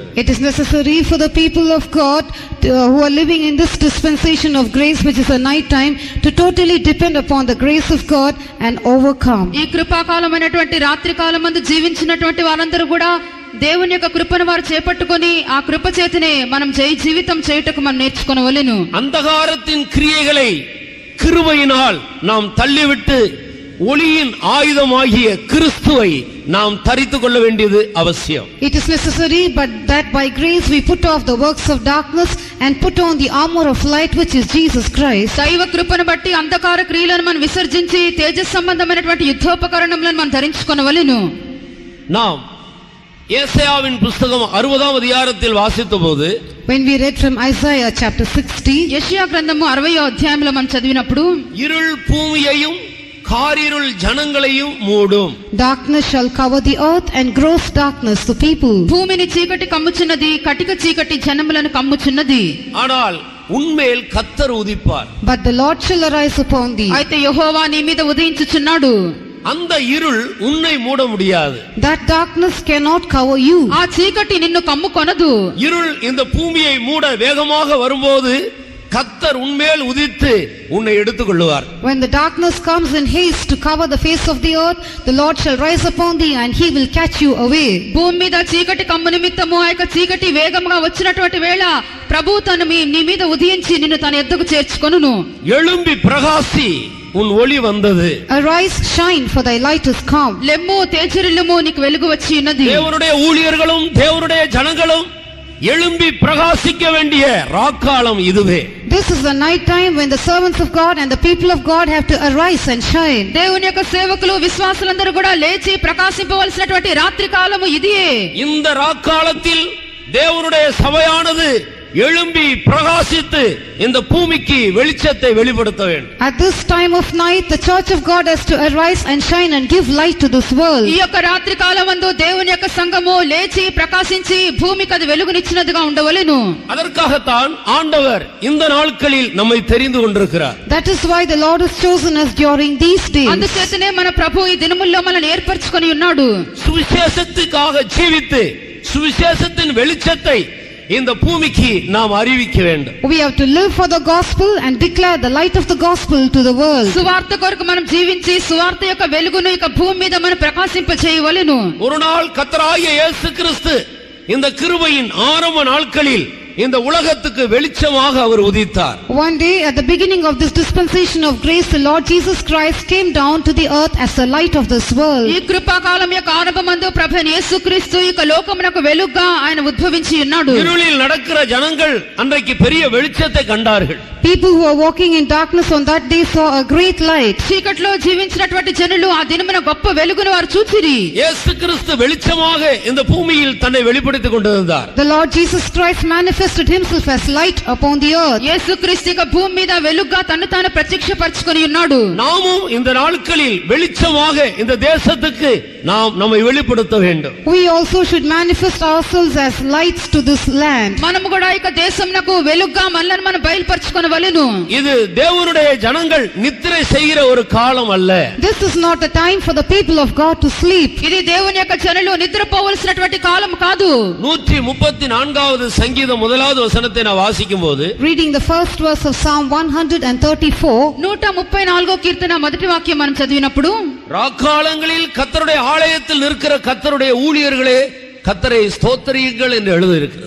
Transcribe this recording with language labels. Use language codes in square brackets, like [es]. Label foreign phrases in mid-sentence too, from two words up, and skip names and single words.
[en] It is necessary for the people of God who are living in this dispensation of grace, which is a night time, to totally depend upon the grace of God and overcome. [te] ఈ కృపాకాలమైనటువంటి రాత్రి కాలమందు జీవించినటువంటి వారందరూ కూడా దేవుని యొక్క కృపను వారు చేపట్టుకొని ఆ కృప చేతనే మనం జీవితం చేయుటకు మనం నేర్చుకొనవలెను. [ta] அந்தகாரத்தின் கிரியைகளை கிருபையினால் நாம் தள்ளிவிட்டு ஒளியின் ஆயுதமாகிய கிறிஸ்துவை நாம் தரித்துக் கொள்ள வேண்டியது அவசியம். [en] It is necessary, but that by grace we put off the works of darkness and put on the armor of light, which is Jesus Christ. [te] దైవ కృపను బట్టి అంధకార క్రియలను మనం విసర్జించి తేజస్ సంబంధమైనటువంటి యుద్ధోపకరణములను మనం ధరించుకొనవలెను. [ta] நாம் ஏசாயாவின் புத்தகம் 60ஆம் அதிகாரத்தில் வாசித்தபோது [en] When we read from Isaiah chapter 60, [te] యెషయా గ్రంథము 60వ అధ్యాయంలో మనం చదివినప్పుడు [ta] இருள் பூமியையும் காரிருள் ஜனங்களையும் மூடும். [en] darkness shall cover the earth and gross darkness the people. [te] భూమిని చీకటి కమ్ముచున్నది, కటిక చీకటి జనములను కమ్ముచున్నది. [ta] ஆனால் உன்மேல் கர்த்தர் உதிப்பார். [en] But the Lord shall arise upon thee. [te] అయితే యెహోవా నీ మీద ఉదయించుచున్నాడు. [ta] அந்த இருள் உன்னை மூட முடியாது. [en] That darkness cannot cover you. [te] ఆ చీకటి నిన్ను కమ్ముకొనదు. [ta] இருள் இந்த பூமியை மூட வேகமாக வரும்போது கர்த்தர் உன்மேல் உதித்து உன்னை எடுத்துக்கொள்வார். [en] When the darkness comes in haste to cover the face of the earth, the Lord shall rise upon thee and he will catch you away. [te] భూమి మీద చీకటి కమ్ము నిమిత్తము ఆ యొక్క చీకటి వేగంగా వచ్చినటువంటి వేళ ప్రభు తను నీ మీద ఉదయించి నిన్ను తన ఎద్దకు చేర్చుకొనును. [ta] எழும்பி பிரகாசி, உன் ஒளி வந்தது. [en] Arise, shine, for thy light is come. [te] లెమ్ము తేజరిల్లుము, నీకు వెలుగు వచ్చి ఉన్నది. [ta] தேவனுடைய ஊழியர்களும் தேவனுடைய ஜனங்களும் எழும்பி பிரகாசிக்க வேண்டிய ராக்காலம் இதுவே. [en] This is the night time when the servants of God and the people of God have to arise and shine. [te] దేవుని యొక్క సేవకులు విశ్వాసులందరూ కూడా లేచి ప్రకాశింపవలసినటువంటి రాత్రి కాలము ఇదే. [ta] இந்த ராக்காலத்தில் தேவனுடைய சபையானது எழும்பி பிரகாசித்து இந்த பூமிக்கு வெளிச்சத்தை வெளிப்படுத்த வேண்டும். [en] At this time of night, the church of God has to arise and shine and give light to this world. [te] ఈ యొక్క రాత్రి కాలమందు దేవుని యొక్క సంఘము లేచి ప్రకాశించి భూమికి అది వెలుగునిచ్చినదిగా ఉండవలెను. [ta] அதற்காகத்தான் ஆண்டவர் இந்த நாட்களில் நம்மை தெரிந்து கொண்டிருக்கிறார். [en] That is why the Lord has chosen us during these days. [te] అందుచేతనే మన ప్రభు ఈ దినముల్లో మనల్ని ఏర్పరచుకొని ఉన్నాడు. [ta] சுவிசேஷத்துக்காக ஜீவித்து சுவிசேஷத்தின் வெளிச்சத்தை இந்த பூமிக்கு நாம் அறிவிக்க வேண்டும். [en] We have to live for the gospel and declare the light of the gospel to the world. [te] సువార్త కొరకు మనం జీవించి సువార్త యొక్క వెలుగును ఈ భూమి మీద మనం ప్రకాశింప చేయవలెను. [ta] ஒரு நாள் கர்த்தராகிய இயேசு கிறிஸ்து இந்த கிருபையின் ஆரம்ப நாட்களில் இந்த உலகத்துக்கு வெளிச்சமாக அவர் உதித்தார். [en] One day at the beginning of this dispensation of grace, the Lord Jesus Christ came down to the earth as the light of this world. [te] ఈ కృపాకాలం యొక్క ఆరంభమందు ప్రభువైన యేసుక్రీస్తు ఈ లోకమునకు వెలుగుగా ఆయన ఉద్భవించి ఉన్నాడు. [ta] இருளில் நடக்கிற ஜனங்கள் அன்றைக்கு பெரிய வெளிச்சத்தை கண்டார்கள். [en] People who were walking in darkness on that day saw a great light. [te] చీకట్లో జీవించినటువంటి జనులు ఆ దినమున గొప్ప వెలుగును వారు చూచిరి. [ta] இயேசு கிறிஸ்து வெளிச்சமாக இந்த பூமியில் தன்னை வெளிப்படுத்திக் கொண்டிருந்தார். [en] The Lord Jesus Christ manifested himself as light upon the earth. [te] యేసుక్రీస్తు యొక్క భూమి మీద వెలుగుగా తన్ను తాను ప్రత్యక్షపరచుకొని ఉన్నాడు. [ta] நாமும் இந்த நாட்களில் வெளிச்சமாக இந்த தேசத்துக்கு நாம் நம்மை வெளிப்படுத்த வேண்டும். [en] We also should manifest ourselves as lights to this land. [te] మనము కూడా ఈ దేశమునకు వెలుగుగా మనల్ని మనం బయలుపరచుకొనవలెను. [ta] இது தேவனுடைய ஜனங்கள் நித்திரை செய்கிற ஒரு காலம் அல்ல. [en] This is not a time for the people of God to sleep. [te] ఇది దేవుని యొక్క జనులు నిద్రపోవలసినటువంటి కాలం కాదు. [ta] 134வது சங்கீதம் 1வது வசனத்தை நான் வாசிக்கும்போது, [en] Reading the first verse of Psalm 134, [te] 134వ కీర్తన మొదటి వాక్యం మనం చదివినప్పుడు, [ta] ராக்காலங்களில் கர்த்தருடைய ஆலயத்தில் நிற்கிற கர்த்தருடைய ஊழியர்களே கர்த்தரை ஸ்தோத்திரியுங்கள் என்று எழுதியிருக்கிறது.